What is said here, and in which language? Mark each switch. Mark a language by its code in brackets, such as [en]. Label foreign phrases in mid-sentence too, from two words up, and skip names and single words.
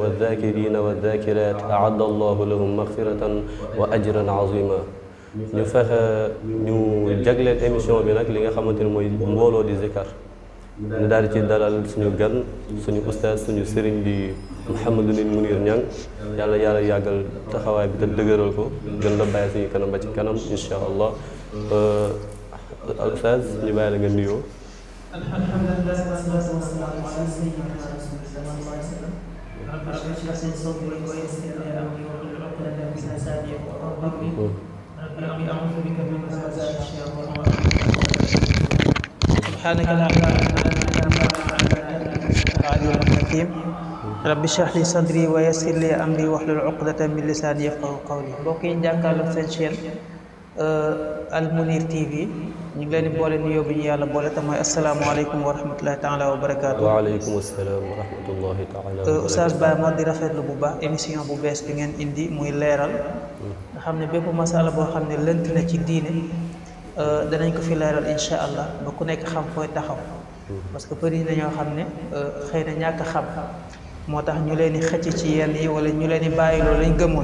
[ar] الذاكرين والذاكرات أعد الله لهم مغفرة وأجرا عظيما [wo] ñu fexe ñu jagleel émission bi nag li nga xamante ne mooy mbooloo di zikar ñu daal di ci dalal suñu gan suñu ustaas suñu sëriñ di Mouhamadou Mounir Niang yàlla yàggal taxawaay bi te dëgëral ko gën la bàyyi suñu kanam ba ci kanam [ar] إن شاء الله [wo] ustaas ñu bàyyi la nga nuyoo. [ar] الحمد لله والصلاة والسلام على سيدنا رسول الله رب اشرح لي صدري ويسر لي أمري واحلل عقدة من لساني يفقه قولي رب أعوذ بك من همزات الشياطين سبحانك لا إله إلا أنت العليم الحكيم رب اشرح لي صدري ويسر لي أمري واحلل عقدة من لساني يفقه قولي [wo] mbokk yi jàkkaarloog seen chaîne Al Mounir TV ñu ngi leen di boole nuyoo bi ñu yàlla boole te mooy [ar] السلام عليكم ورحمة الله تعالى وبركاته. وعليكم السلام ورحمة الله تعالى. [wo] Oustaz Baye Mor di rafetlu bu baax émission bu bees bi ngeen indi muy leeral nga xam ne bépp masala boo xam ne lënt na ci diine danañ ko fi leeral [ar] إن شاء الله [wo] ba ku nekk xam fooy taxaw [fr] parce que [wo] bëri na ñoo xam ne xëy na ñàkk xam moo tax ñu leen di xëcc ci yenn yi wala ñu leen di bàyyi loolu lañ gëmoon.